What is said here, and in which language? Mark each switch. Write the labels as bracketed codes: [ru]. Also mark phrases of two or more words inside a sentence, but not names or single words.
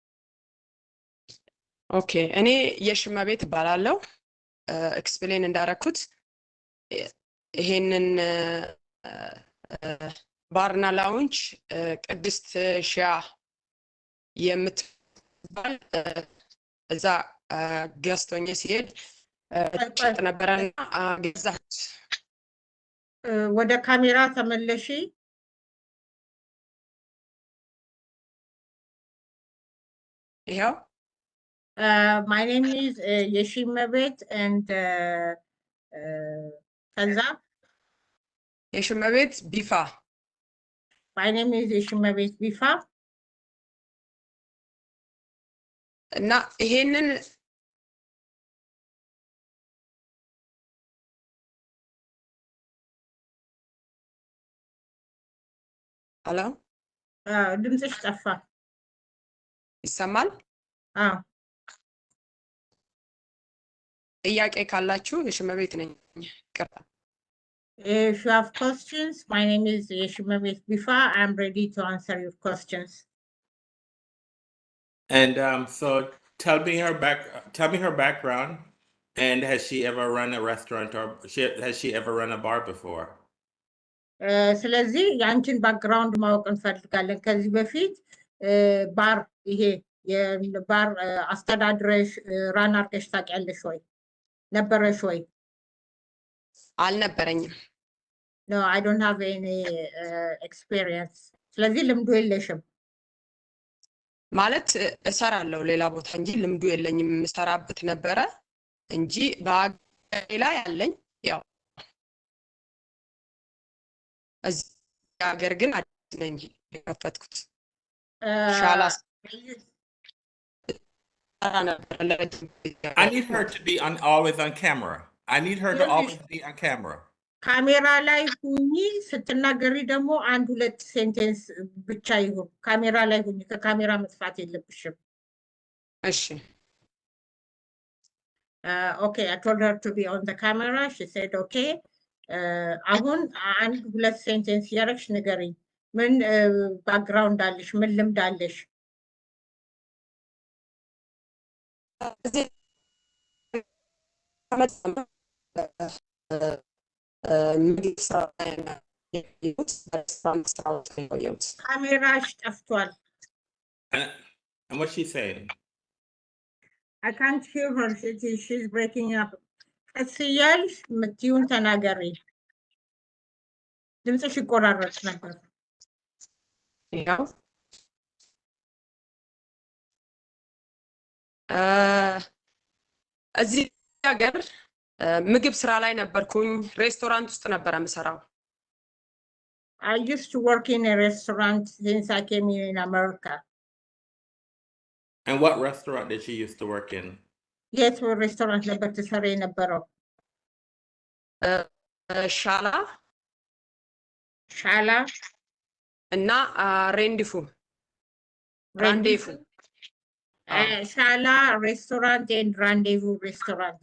[am] ኦኬ፣ እኔ የሽመቤት እባላለሁ። ኤክስፕሌን እንዳረኩት ይሄንን ባርና ላውንጅ ቅድስት ሺያ የምትባል እዛ ገዝቶኝ ሲሄድ ጭጥ ነበረና ገዛች። ወደ ካሜራ ተመለሺ። ይኸው [en] my name is የሽመቤት and ከዛ [am] የሽመቤት ቢፋ [en] my name is የሽመቤት ቢፋ [am] እና ይሄንን ሄሎ ድምፅሽ ጠፋ። ይሰማል? ጥያቄ ካላችሁ የሽመቤት ነኝ። ይቅርታ። [en] If you have questions, my name is Yeshimabet Bifa. I'm ready to answer your questions. And so tell me her background, and has she ever run a restaurant or has she ever run a bar before? [am] ስለዚህ የአንቺን ባክግራውንድ ማወቅ እንፈልጋለን። ከዚህ በፊት ባር ይሄ የባር አስተዳድረሽ ራን አድርገሽ ታውቂያለሽ ወይ? ነበረሽ ወይ? አልነበረኝም። [en] No, I don't have any experience. [am] ስለዚህ ልምዱ የለሽም ማለት እሰራለሁ ሌላ ቦታ እንጂ ልምዱ የለኝም። የምሰራበት ነበረ እንጂ በአገሬ ላይ አለኝ። ያው እዚህ ሀገር ግን አዲስ ነኝ የከፈትኩት። ሻላ [en] I need her to be always on camera. I need her to always be on camera. [am] ካሜራ ላይ ሁኚ። ስትናገሪ ደግሞ አንድ ሁለት ሴንቴንስ ብቻ ይሁን። ካሜራ ላይ ሁኚ። ከካሜራ መጥፋት የለብሽም። እሺ። [en] Okay, I told her to be on the camera. She said okay. [am] አሁን አንድ ሁለት ሴንቴንስ ያረግሽ ንገሪኝ። ምን ባክግራውንድ አለሽ? ምን ልምድ አለሽ? ካሜራሽ ጠፍቷል። [en] And what's she saying? I can't hear her. She's breaking up. [am] ቀስ እያልሽ የምትይውን ተናገሪ። ድምፅሽ ይቆራረጥ ነበር። ያው እዚህ ሀገር ምግብ ስራ ላይ ነበርኩኝ። ሬስቶራንት ውስጥ ነበር የምሰራው። [en] I used to work in a restaurant since I came here in America. And what restaurant did she used to work in? Yes, we're restaurant [am] ነበር ትሰራ የነበረው። ሻላ ሻላ እና ሬንዲፉ ራንዴፉ [en] Shala restaurant and Rendezvous restaurants.